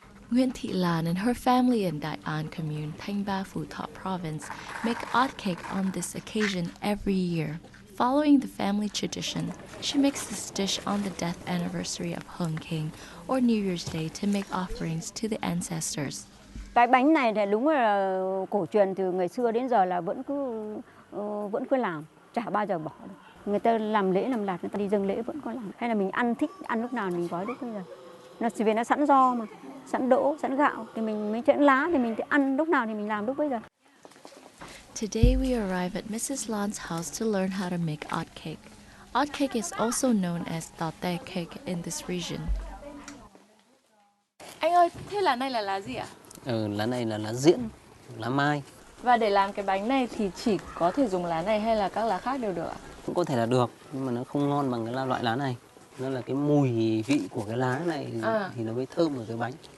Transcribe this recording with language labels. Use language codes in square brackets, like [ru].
[en] Nguyễn Thị Lan and her family in Đại An Commune, Thanh Ba, Phú Thọ Province, make odd cake on this occasion every year. Following the family tradition, she makes this dish on the death anniversary of Hung King or New Year's Day to make offerings to the ancestors. [vi] Cái bánh này thì đúng là cổ truyền từ ngày xưa đến giờ là vẫn cứ làm, chả bao giờ bỏ được. Người ta làm lễ làm lạt, người ta đi dâng lễ vẫn có làm. Hay là mình ăn thích ăn lúc nào mình gói lúc bây giờ. Nó chỉ vì nó sẵn rau mà, sẵn đỗ, sẵn gạo thì mình chẵn lá thì mình ăn lúc nào thì mình làm lúc bây giờ. [en] Today we arrive at Mrs. Lan's house to learn how to make odd cake. Odd cake is also known as tate cake in this region. [vi] Anh ơi, thế lá này là lá gì ạ? Lá này là lá diễn, lá mai. Và để làm cái bánh này thì chỉ có thể dùng lá này hay là các lá khác đều được ạ? Cũng có thể là được, nhưng mà nó không ngon bằng cái loại lá này. Nó là cái mùi vị của cái lá này thì nó mới thơm ở cái bánh.